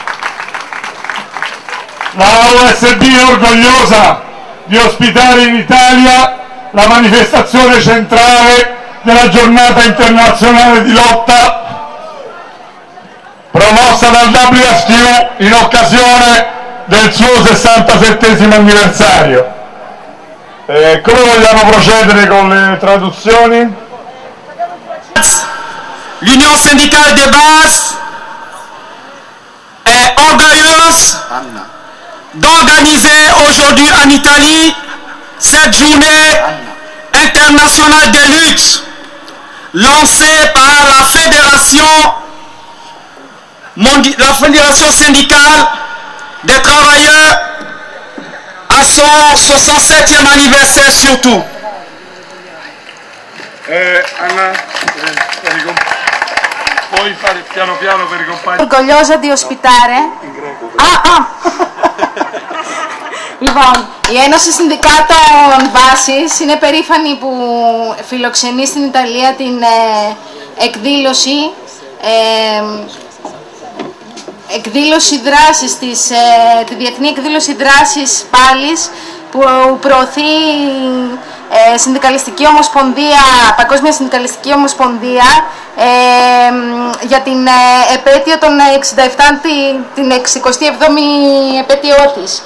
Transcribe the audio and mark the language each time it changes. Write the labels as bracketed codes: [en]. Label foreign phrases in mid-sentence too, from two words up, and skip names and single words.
[it] La OSB è orgogliosa di ospitare in Italia la manifestazione centrale della giornata internazionale di lotta promossa dal WSTU in occasione del suo 67esimo anniversario. Come vogliamo procedere con le traduzioni? [fr] L'Union syndicale de base est orgueilleuse d'organiser aujourd'hui en Italie cette journée internationale de lutte lancée par la Fédération syndicale des travailleurs a son 67e anniversaire surtout. [it] Anna, puoi fare piano piano per i compagni? Orgogliosa di ospitare. [el] Λοιπόν, η Ένωση Συνδικάτων Βάσης είναι περήφανη που φιλοξενεί στην Ιταλία την εκδήλωση δράσης τη Διεθνή Εκδήλωση Δράσης Πάλης που προωθεί Συνδικαλιστική Ομοσπονδία, Παγκόσμια Συνδικαλιστική Ομοσπονδία για την επέτειο των 67, την 67η επέτειό της.